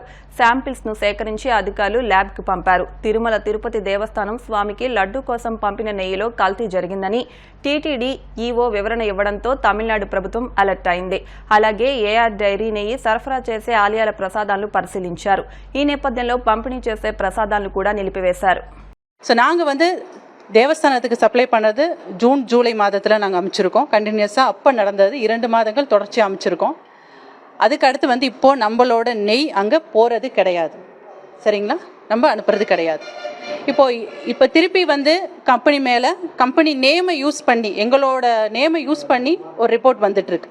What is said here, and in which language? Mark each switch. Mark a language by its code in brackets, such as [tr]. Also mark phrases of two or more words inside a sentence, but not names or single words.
[te] శాంపిల్స్ ను సేకరించి అధికారులు ల్యాబ్ కు పంపారు. తిరుమల తిరుపతి దేవస్థానం స్వామికి లడ్డూ కోసం పంపిన నెయ్యిలో కల్తీ జరిగిందని టీటీడీ ఈవో వివరణ ఇవ్వడంతో తమిళనాడు ప్రభుత్వం అలర్ట్ అయింది. అలాగే ఏఆర్ డైరీ నెయ్యి సరఫరా చేసే ఆలయాల ప్రసాదాలను పరిశీలించారు. ఈ నేపథ్యంలో పంపిణీ చేసే ప్రసాదాలను కూడా నిలిపివేశారు. [ta] தேவஸ்தானத்துக்கு சப்ளை பண்ணது ஜூன் ஜூலை மாதத்தில் நாங்கள் அமைச்சிருக்கோம். கண்டினியூஸாக அப்போ நடந்தது 2 மாதங்கள் தொடர்ச்சி அமைச்சிருக்கோம். அதுக்கு அடுத்து இப்போது நம்மளோட நெய் அங்கே போகிறது கிடையாது, சரிங்களா, நம்ம அனுப்புறது கிடையாது. இப்போ திருப்பி கம்பெனி மேலே [en] company name-ஐ use [ta] பண்ணி, எங்களோட [en] name-ஐ use [ta] பண்ணி ஒரு ரிப்போர்ட் வந்துட்டுருக்கு.